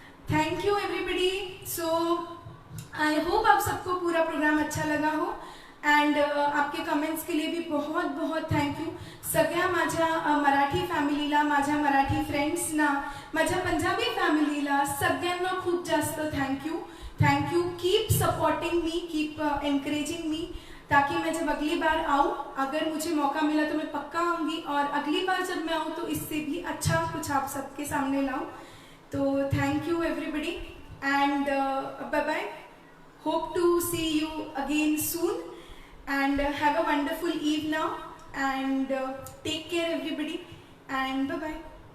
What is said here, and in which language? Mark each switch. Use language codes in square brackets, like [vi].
[en] Thank you everybody. So I hope [hi] आप सबको पूरा प्रोग्राम अच्छा लगा हो, एंड आपके कमेंट्स के लिए भी बहुत बहुत थँक यू। [mr] सगळ्या माझ्या मराठी फॅमिलीला, माझ्या मराठी फ्रेंड्सना, माझ्या पंजाबी फॅमिलीला, सगळ्यांना खूप जास्त thank you. [en] thank you, keep supporting me, keep encouraging me, [hi] ताकि मैं जब अगली बार आऊँ, अगर मुझे मौका मिला तो मैं पक्का आऊँगी, और अगली बार जब मैं आऊँ तो इससे भी अच्छा कुछ आप सबके सामने लाऊँ। [en] तो thank you everybody, and bye bye. Hope to see you again soon, and have a wonderful eve now, and take care everybody, and bye bye।